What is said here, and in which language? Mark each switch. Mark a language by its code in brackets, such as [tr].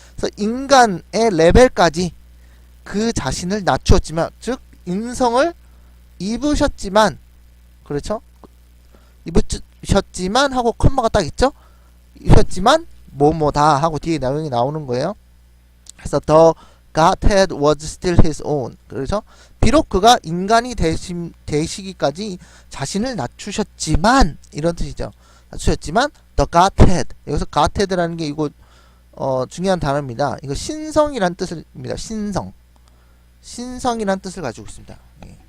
[ko] 그래서 인간의 레벨까지 그 자신을 낮추었지만, 즉 인성을 입으셨지만, 그렇죠? 입으셨지만 하고 컴마가 딱 있죠? 입으셨지만 뭐뭐다 하고 뒤에 내용이 나오는 거예요. 그래서 [en] the Godhead was still his own. [ko] 그렇죠? 비록 그가 인간이 되시기까지 자신을 낮추셨지만, 이런 뜻이죠. 낮추셨지만 the Godhead, 여기서 Godhead라는 게 이거 중요한 단어입니다. 이거 신성이란 뜻입니다. 신성이란 뜻을 가지고 있습니다. 예.